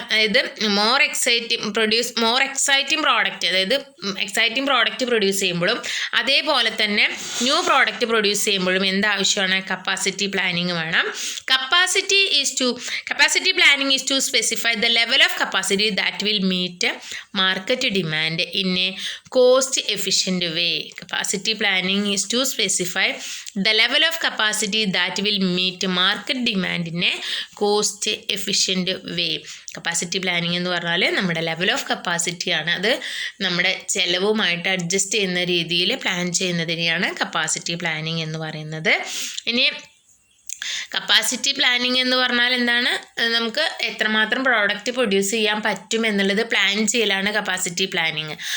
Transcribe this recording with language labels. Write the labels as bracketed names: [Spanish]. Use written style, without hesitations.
[Malayalam] അതായത് more exciting product, അതായത് exciting product produce ചെയ്യുമ്പോഴും അതേപോലെ തന്നെ ന്യൂ പ്രോഡക്റ്റ് പ്രൊഡ്യൂസ് ചെയ്യുമ്പോഴും എന്താവശ്യമാണ്? [English] capacity planning [Malayalam] വേണം. [English] Capacity planning is to specify the level of capacity that will meet market demand in a cost efficient way. Capacity planning is to specify the level of capacity that will meet market demand in a cost efficient way. [Malayalam] Capacity planning എന്ന് പറഞ്ഞാൽ നമ്മുടെ level of capacity ആണ്. അത് നമ്മുടെ ചിലവുമായിട്ട് adjust ചെയ്യുന്ന രീതിയിൽ plan ചെയ്യുന്നതിനെയാണ് capacity planning എന്ന് പറയുന്നത്. ഇനി കപ്പാസിറ്റി പ്ലാനിങ് എന്ന് പറഞ്ഞാൽ എന്താണ്? നമുക്ക് എത്രമാത്രം പ്രോഡക്റ്റ് പ്രൊഡ്യൂസ് ചെയ്യാൻ പറ്റും എന്നുള്ളത് പ്ലാൻ ചെയ്യലാണ് കപ്പാസിറ്റി പ്ലാനിങ്.